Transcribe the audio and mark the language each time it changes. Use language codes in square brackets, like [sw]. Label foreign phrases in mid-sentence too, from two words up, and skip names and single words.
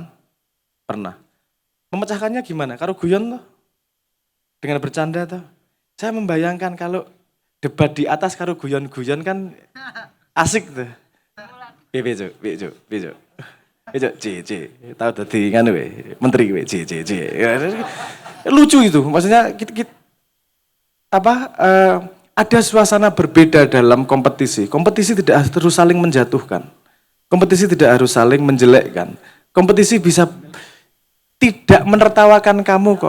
[id] Pernah. Memecahkannya gimana? [jv] Karo guyon loh. [id] Dengan bercanda tuh. Saya membayangkan kalau debat di atas [jv] karo guyon-guyon [id] kan asik tuh. [jv] Bejo. Tahu dadi nganu we, menteri we, [id] lucu itu. Maksudnya ada suasana berbeda dalam kompetisi. Kompetisi tidak harus saling menjatuhkan. Kompetisi tidak harus saling menjelekkan. Kompetisi bisa tidak menertawakan kamu kok.